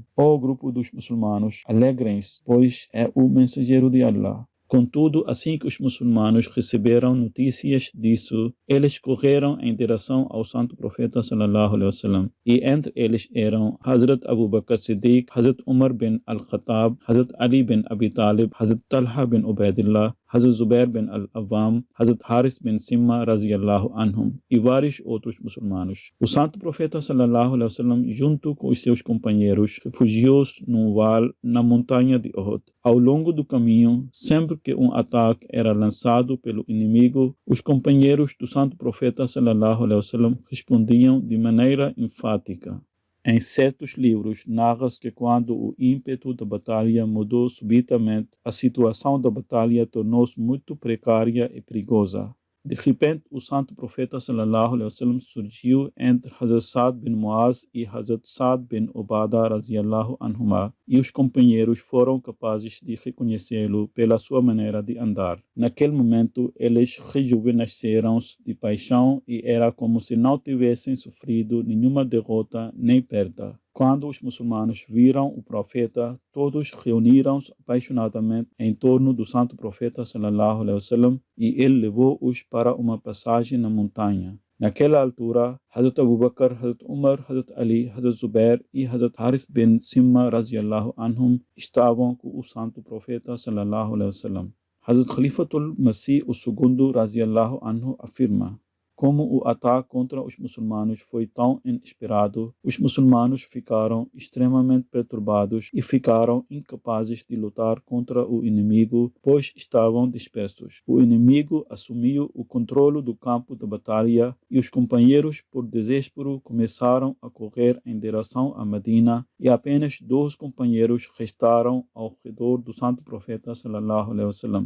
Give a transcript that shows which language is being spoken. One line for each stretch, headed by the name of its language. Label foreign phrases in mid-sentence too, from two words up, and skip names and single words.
Portuguese: Ó grupo dos muçulmanos, alegrem-se, pois é o mensageiro de Allah. Contudo, assim que os muçulmanos receberam notícias disso, eles correram em direção ao santo profeta
Arabic: صلى الله عليه وسلم.
Portuguese: E entre eles eram Hazrat Abu Bakr Siddiq, Hazrat Umar bin Al-Khattab, Hazrat Ali bin Abi Talib, Hazrat Talha bin Ubaidillah, Hazrat Zubair bin Al-Awwam, Hazrat Haris bin Simma
Arabic: رضي الله عنهم
Portuguese: e vários outros muçulmanos. O santo profeta
Arabic: صلى الله عليه وسلم,
Portuguese: junto com os seus companheiros, refugiou-se num vale na montanha de Uhud. Ao longo do caminho, sempre que um ataque era lançado pelo inimigo, os companheiros do santo profeta
Arabic: صلى الله عليه وسلم
Portuguese: respondiam de maneira enfática. Em certos livros, narra-se que quando o ímpeto da batalha mudou subitamente, a situação da batalha tornou-se muito precária e perigosa. De repente, o santo profeta
Arabic: صلى الله عليه وسلم
Portuguese: surgiu entre Hazrat Sa'd bin Muaz e Hazrat Sa'd bin Ubadah
Arabic: رضي الله عنهما,
Portuguese: e os companheiros foram capazes de reconhecê-lo pela sua maneira de andar. Naquele momento, eles rejuvenesceram-se de paixão e era como se não tivessem sofrido nenhuma derrota nem perda. Quando os muçulmanos viram o profeta, todos reuniram-se apaixonadamente em torno do santo profeta
Arabic: صلى الله عليه وسلم
Portuguese: e ele levou-os para uma passagem na montanha. Naquela altura, Hazrat Abu Bakr, Hazrat Umar, Hazrat Ali, Hazrat Zubair e Hazrat Haris bin Simma
Arabic: رضي الله عنهم
Portuguese: estavam com o santo profeta
Arabic: صلى الله عليه وسلم.
Portuguese: Hazrat Khalifatul Masih II
Arabic: رضي الله عنه
Portuguese: afirma: como o ataque contra os muçulmanos foi tão inesperado, os muçulmanos ficaram extremamente perturbados e ficaram incapazes de lutar contra o inimigo, pois estavam dispersos. O inimigo assumiu o controle do campo de batalha e os companheiros, por desespero, começaram a correr em direção a Medina e apenas 2 companheiros restaram ao redor do santo profeta
Arabic: صلى الله عليه وسلم.